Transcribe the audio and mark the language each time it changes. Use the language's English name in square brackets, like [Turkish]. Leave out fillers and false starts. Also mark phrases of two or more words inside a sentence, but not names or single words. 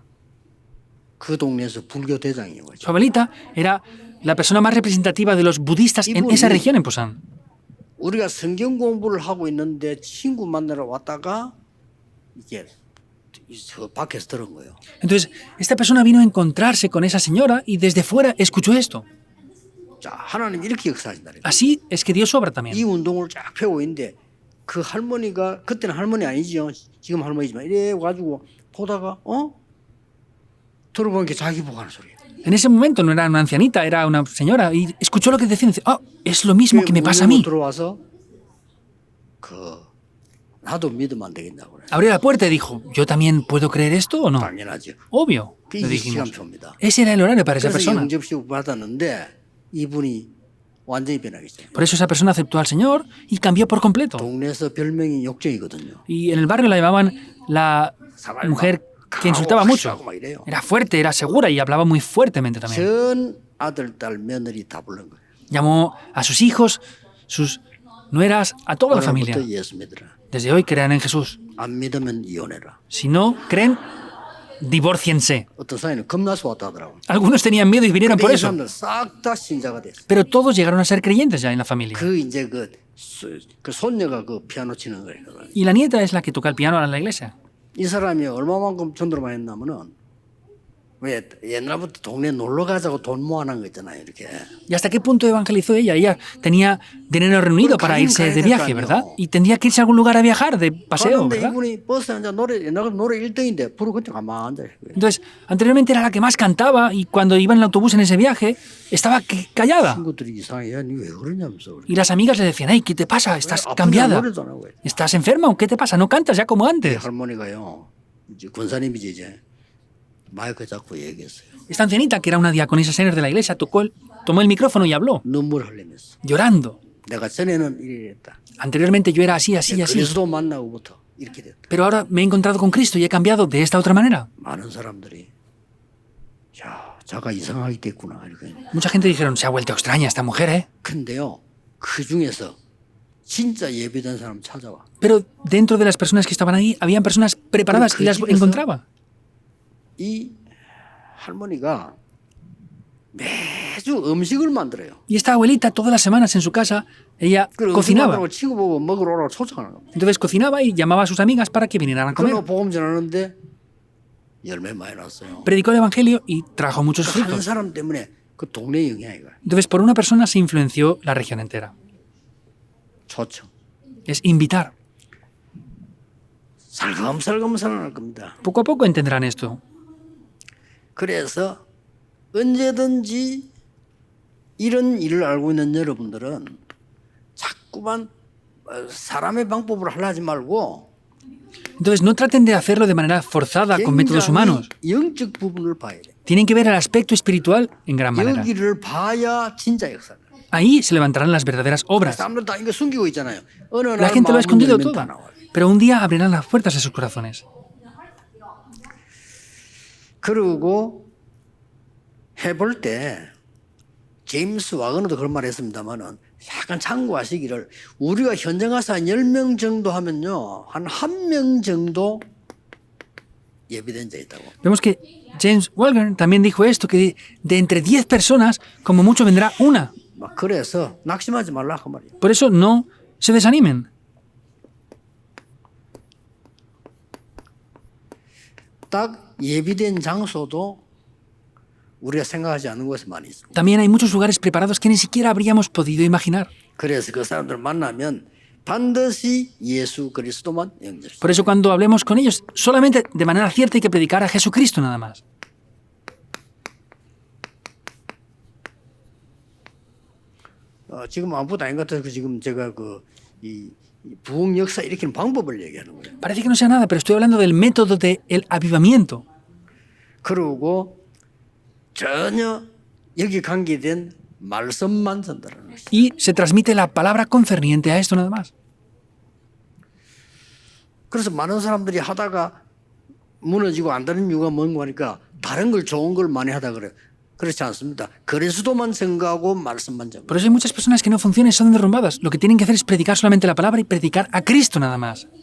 [Korean] 그 동네에서 불교 대장이에요. [Spanish] Su abuelita era la persona más representativa de los budistas en esa región, en Pusan. [Korean] 우리가 성경 공부를 하고 있는데 친구 만나러 왔다가 이게 저 밖에서 들은 거예요. [Spanish] Entonces, esta persona vino a encontrarse con esa señora y desde fuera escuchó esto. [Korean] 자, 하나님 이렇게 역사하신다. [Spanish] Así es que Dios obra también. [Korean] 이 운동을 쫙 펴고 있는데 그 할머니가 그때는 할머니 아니지요. 지금 할머니지만 이래 가지고 보다가 들어보니까 자기 보고 하는 소리예요. [Spanish] En ese momento no era una ancianita, era una señora y escuchó lo que decían. Dice, es lo mismo que me pasa a mí. [Korean] 들어와서 나도 믿으면 안 되겠냐고 그래. [Spanish] Abrió la puerta y dijo, ¿yo también puedo creer esto o no? [Korean] 당연하죠. [Spanish] Obvio, [Korean] 그 [Spanish] le [Korean] 이 [Spanish] dijimos. [Korean] 시간표입니다. [Spanish] Ese era el horario para esa [Korean] 그래서 [Spanish] persona. [Korean] 영접식 받았는데 이분이 완전히 변하겠어요. [Spanish] Por eso esa persona aceptó al Señor y cambió por completo. [Korean] 동네에서 별명이 욕쟁이거든요. [Spanish] Y en el barrio la llamaban la mujer que insultaba mucho. [Korean] 막 이래요. [Spanish] Era fuerte, era segura y hablaba muy fuertemente también. [Korean] 전 아들, 딸, 며느리 다 부른 거예요. [Spanish] Llamó a sus hijos, sus nueras, a toda la familia. [Korean] 오늘부터 예수 믿으라. [Spanish] Desde hoy crean en Jesús. [Korean] 안 믿으면 이혼해라. [Spanish] Si no creen, divórciense. [Korean] 어떤 사람은 겁나서 왔다 하더라고. [Spanish] Algunos tenían miedo y vinieron por [Korean] 이 [Spanish] eso. [Korean] 사람들 싹 다 신자가 됐어. [Spanish] Pero todos llegaron a ser creyentes ya en la familia. [Korean] 그 이제 그 손녀가 그 피아노 치는 거예요. [Spanish] Y la nieta es la que toca el piano en la iglesia. [Korean] 이 사람이 얼마만큼 전도를 했냐면은 왜 옛날부터 동네 놀러 가자고 돈 모아놓은 거 있잖아요, 이렇게. [Spanish] ¿Y hasta qué punto evangelizó ella? Ella tenía dinero reunido para irse de viaje, ¿verdad? Y tendría que irse a algún lugar a viajar, de paseo, [Korean] 그런데 [Spanish] ¿verdad? [Korean] 이분이 버스에 앉아 노래 1등인데 부르고 그때 가만 앉아 있어요. [Spanish] Entonces, anteriormente era la que más cantaba y cuando iba en el autobús en ese viaje, estaba callada. [Korean] 친구들이 이상해, 야, 니 왜 그러냐면서. [Spanish] Y las amigas le decían, hey, ¿qué te pasa? Estás [Korean] 아프냐, [Spanish] cambiada. [Korean] 노래도 안 하고. [Spanish] ¿Estás enferma o qué te pasa? No cantas ya como [Korean] 이 [Spanish] antes. [Korean] 할머니가요, 이제 권사님이지 이제 마이크 잡고 얘기했어요. [Spanish] Esta ancianita, que era una diaconisa senior de la iglesia, tomó el micrófono y habló, [Korean] 눈물 흘리면서. [Spanish] llorando. [Korean] 내가 전에는 이랬다. [Spanish] Anteriormente yo era así, así, así. [Korean] 그리스도 만나고부터 이렇게 됐다. [Spanish] Pero ahora me he encontrado con Cristo y he cambiado de esta otra manera. [Korean] 많은 사람들이 야, 자가 이상하게 됐구나 이렇게. [Spanish] Mucha gente dijeron, se ha vuelto extraña esta mujer, ¿eh? [Korean] 근데요, 그 중에서 진짜 예비된 사람 찾아와. [Spanish] Pero dentro de las personas que estaban ahí, habían personas preparadas y las encontraba. [Korean] 이 할머니가 매주 음식을 만들어요. [Spanish] Y esta abuelita, todas las semanas en su casa, ella [Korean] 그리고 음식 [Spanish] cocinaba. [Korean] 만들고 친구 보고 먹으러 오라고 초청하는 겁니다. [Spanish] Entonces cocinaba y llamaba a sus amigas para que vinieran a [Korean] 그러고 [Spanish] comer. [Korean] 복음 전하는데 열매 많이 났어요. [Spanish] Predicó el evangelio y trajo muchos [Korean] 한 [Spanish] frutos. [Korean] 사람 때문에 그 동네 영향이 가요. [Spanish] Entonces, por una persona se influenció la región entera. [Korean] 초청. [Spanish] Es invitar. [Korean] 살금살금 살아날 겁니다. [Spanish] Poco a poco entenderán esto. [Korean] 그래서 언제든지 이런 일을 알고 있는 여러분들은 자꾸만 사람의 방법으로 하려 하지 말고 [Spanish] Entonces, no traten de hacerlo de manera forzada con métodos humanos. [Korean] 영적 부분을 봐야 돼. [Spanish] Tienen que ver el aspecto espiritual en gran manera. [Korean] 여기를 봐야 진짜 역사다. [Spanish] Ahí se levantarán las verdaderas obras. [Korean] 사람들 다 이거 숨기고 있잖아요. 어느 [Spanish] La [Korean] 날 [Spanish] gente lo ha [Korean] 마음 [Spanish] escondido [Korean] 열면 [Spanish] todo. [Korean] 다 나와요. [Spanish] Pero un día abrirán las puertas de sus corazones. [Korean] 그리고 해볼 때 제임스 와거너도 그런 말 했습니다만은 약간 참고하시기를 우리가 현장 가서 한 10명 정도 하면요. 한 1명 정도 예비된 자 있다고. [Spanish] Vemos que James Wallner también dijo esto, que de entre 10 personas, como mucho vendrá una. [Korean] 막 그래서 낙심하지 말라 그 말이에요. [Spanish] Por eso no se desanimen. [Korean] 딱 예비된 장소도 우리가 생각하지 않는 곳에 많이 있습니다. [Spanish] También hay muchos lugares preparados que ni siquiera habríamos podido imaginar. [Korean] 그래서 그 사람들 만나면 반드시 예수 그리스도만 영접시켜요. [Spanish] Por eso cuando hablemos con ellos, solamente de manera cierta hay que predicar a Jesucristo nada más. [Korean] 지금 아무것도 아닌 것 같아서 지금 제가 이 부흥 역사 일으키는 방법을 얘기하는 거예요. [Spanish] Parece que no sea nada, pero estoy hablando del método del avivamiento. [Korean] 그리고 전혀 여기 관계된 말씀만 전달하는 것이죠. [Spanish] Y se transmite la palabra concerniente a esto nada más. [Korean] 그래서 많은 사람들이 하다가 무너지고 안 되는 이유가 뭔가 하니까 다른 걸 좋은 걸 많이 하다 그래요. 그렇지 않습니다. 그리스도만 증거하고 말씀만 증거. [Spanish] Por eso hay muchas personas que no funcionan y son derrumbadas. Lo que tienen que hacer es predicar solamente la palabra y predicar a Cristo nada más.